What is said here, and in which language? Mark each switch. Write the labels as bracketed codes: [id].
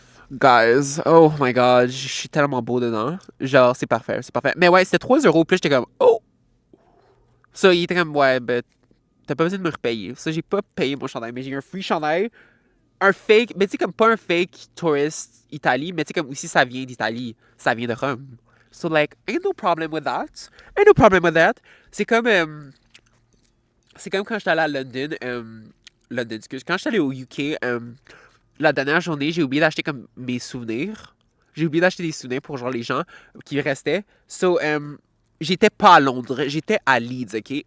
[en] Guys, oh my god, [fr] je suis tellement beau dedans. Genre, c'est parfait, c'est parfait. Mais ouais, c'était 3 euros, puis j'étais comme, oh! Ça, il était comme, ouais, ben, t'as pas besoin de me repayer. Ça, j'ai pas payé mon chandail, mais j'ai eu un free chandail. Un fake, mais tu sais, comme pas un fake tourist Italie, mais tu sais, comme aussi ça vient d'Italie, ça vient de Rome. [en] So, like, ain't no problem with that. Ain't no problem with that. [fr] C'est comme quand j'étais allé à London, London, excuse. Quand j'étais allé au UK, la dernière journée, j'ai oublié d'acheter comme mes souvenirs. J'ai oublié d'acheter des souvenirs pour genre les gens qui restaient. So, j'étais pas à Londres, j'étais à Leeds, ok?